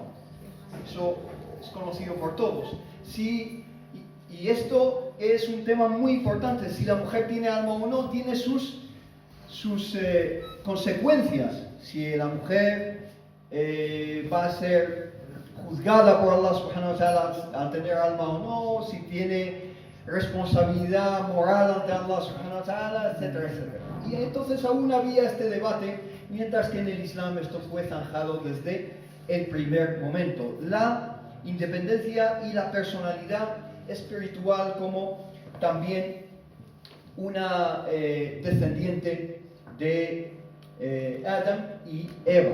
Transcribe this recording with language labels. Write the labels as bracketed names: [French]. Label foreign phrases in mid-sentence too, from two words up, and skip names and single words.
[Spanish] Eso es conocido por todos. Y esto es un tema muy importante. Si la mujer tiene alma o no, tiene sus consecuencias. Si la mujer va a ser juzgada por [Arabic] الله سبحانه وتعالى [Spanish] al tener alma o no, si tiene responsabilidad moral ante [Arabic] الله سبحانه وتعالى, [Spanish] etcétera, etcétera. Y entonces aún había este debate, mientras que en el Islam esto fue zanjado desde el primer momento. La independencia y la personalidad espiritual como también una descendiente de Adam y Eva.